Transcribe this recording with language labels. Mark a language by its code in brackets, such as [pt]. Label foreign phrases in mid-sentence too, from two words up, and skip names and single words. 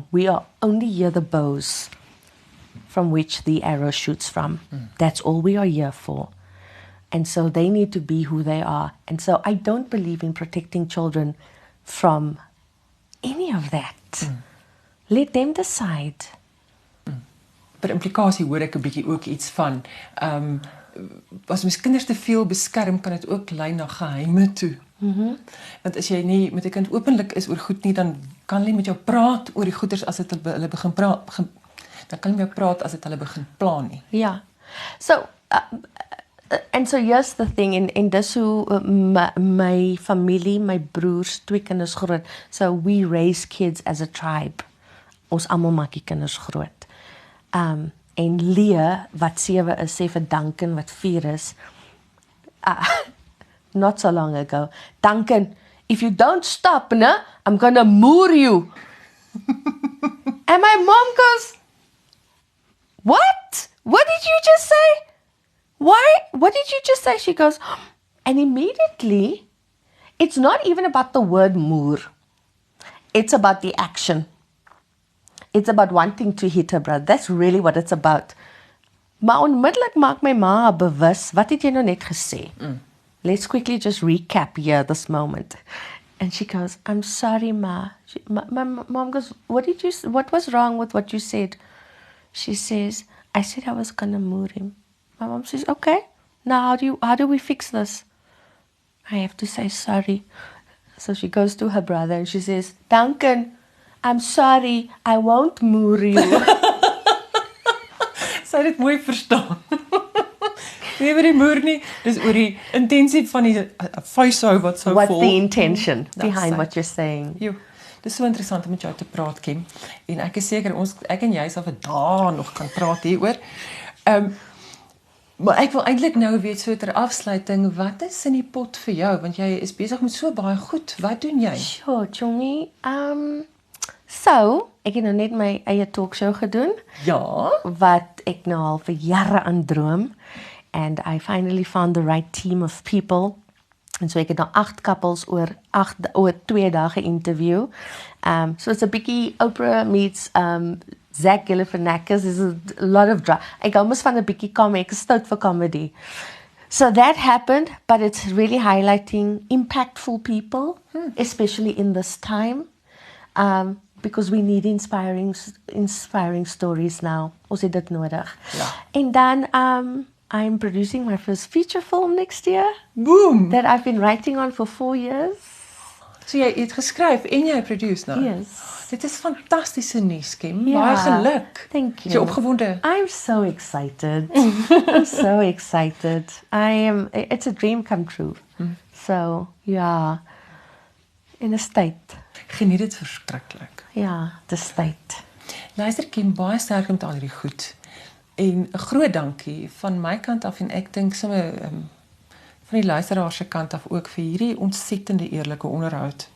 [en] We are only here the bows from which the arrow shoots from. That's all we are here for. And so they need to be who they are. And so I don't believe in protecting children from any of that. Let them decide. [af] Per implikasie hoor ek 'n bietjie ook iets van, as mens kinders te veel beskerm, kan dit ook lei na geheime toe. Want as jy nie met 'n kind openlik is oor goed nie, dan kan hulle met jou praat oor die goeders as dit hulle begin praat, dan kan hulle met jou praat as dit hulle begin plan nie. [en] Yeah. So, and so here's the thing, [af] in dis hoe my familie, my broers, 2 kinders groot. [en] So we raise kids as a tribe. [af] Ons almal maak die kinders groot. En Leah, wat 7 is, sê vir Duncan, wat 4 is, [en] not so long ago, Duncan, if you don't stop, I'm gonna moor you. And my mom goes, what? What did you just say? Why? What did you just say? She goes, and immediately, it's not even about the word moer. It's about the action. It's about wanting to hit her brother. That's really what it's about. [af] Maar onmiddellik maak my ma bewus, wat het jy nou net gesê? [en] Let's quickly just recap here this moment. And she goes, I'm sorry, Ma. My mom goes, what was wrong with what you said? She says, I said I was going to moor him. My mom says, okay, now how do we fix this? I have to say sorry. So she goes to her brother and she says, Duncan, I'm sorry, I won't moor you. [af] Sy het dit mooi verstaan. Nie oor die moer nie, dis oor die intensie van die vuishou wat sou [en] What's [af] volg. [en] the intention That's behind right. what you're saying? [af] Jo, Dis so interessant om met jou te praat, Kim. En ek is seker ek en jy sal vir dae nog kan praat hieroor. Maar ek wil eintlik nou weet so ter afsluiting, wat is in die pot vir jou? Want jy is besig met so baie goed. Wat doen jy? [en] Sure, Chomi. [af] So, ek het nou net my eie talkshow gedoen, Ja. wat ek nou al vir jare aan droom. [en] And I finally found the right team of people. [af] En so ek het nou 8 couples oor 2 dae geïnterview. [en] So it's a bietjie Oprah meets Zach Galifianakis. There's a lot of drama. [af] Ek hou mos van 'n bietjie comedy, ek is stout vir comedy. [en] So that happened, but it's really highlighting impactful people, especially in this time, because we need inspiring stories now. [af] Ons het dit nodig. Ja. En dan [en] I'm producing my first feature film next year Boom! that I've been writing on for 4 years. [af] So jy het geskryf en jy produce nou? [en] Yes. [af] Dit is fantastiese nuus, Kim. Ja, Baie geluk. [en] thank [af] Is jy [en] you. [af] opgewonde? [en] I'm so excited. I'm so excited. It's a dream come true. So, [af] ja. In 'n tyd. Geniet dit verskriklik. Ja, dis tyd. Luister Kim, baie sterk met al hierdie goed. En 'n groot dankie van my kant af en ek dink sommer van die luisteraars se kant af ook vir hierdie ontsettende eerlike onderhoud.